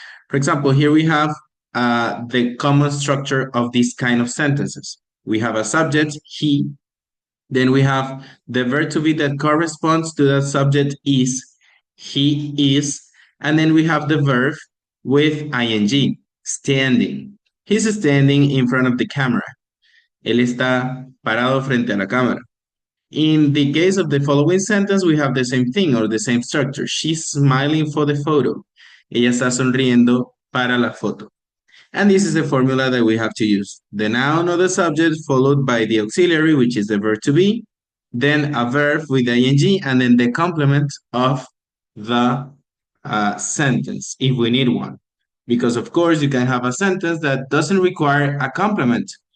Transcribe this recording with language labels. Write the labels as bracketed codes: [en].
[en] For example, here we have the common structure of these kind of sentences. We have a subject, he, then we have the verb to be that corresponds to that subject is, he is, and then we have the verb with ing, standing. He's standing in front of the camera. [es] Él está parado frente a la cámara. [en] In the case of the following sentence, we have the same thing or the same structure. She's smiling for the photo. [es] Ella está sonriendo para la foto. [en] And this is the formula that we have to use. The noun or the subject followed by the auxiliary, which is the verb to be, then a verb with ing, and then the complement of the sentence, if we need one. Because of course, you can have a sentence that doesn't require a complement.